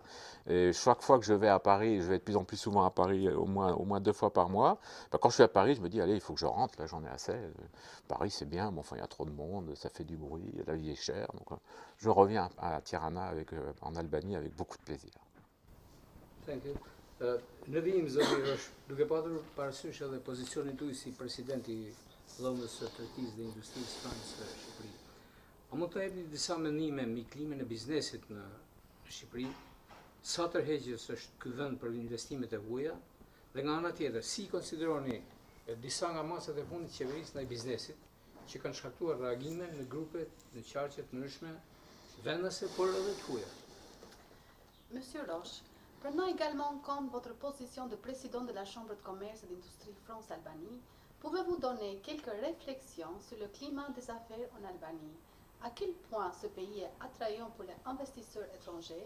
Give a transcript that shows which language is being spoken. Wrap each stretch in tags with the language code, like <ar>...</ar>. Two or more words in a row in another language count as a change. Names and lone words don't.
<fr>Et chaque fois que je vais à Paris, je vais de plus en plus souvent à Paris, au moins 2 fois par mois, ben quand je suis à Paris, je me dis, allez, il faut que je rentre, là j'en ai assez. Paris c'est bien, mais enfin il y a trop de monde, ça fait du bruit, la vie est chère. Donc je reviens à Tirana en Albanie avec beaucoup de plaisir.</fr> <en>Thank you.</en> <sq>Në vijim, Zoti Rosh, duke patur parasysh edhe pozicionin tuaj si presidenti i Dhomës së Tregtisë dhe Industrisë Francë në Shqipëri, a mund të jepni disa mendime mbi klimën e biznesit në Shqipëri? Sa tërheqës është ky vend për investimet e huaja? Dhe nga ana tjetër, si konsideroni disa nga masat e fundit të qeverisë ndaj biznesit që kanë shkaktuar reagime në grupe, në qarqe të ndryshme vendase, por edhe të huaja?</sq> <fr>Monsieur Roche, prenant également en compte votre position de président de la Chambre de commerce et d'industrie France-Albanie, pouvez-vous donner quelques réflexions sur le climat des affaires en Albanie? À quel point ce pays est attrayant pour les investisseurs étrangers?</fr>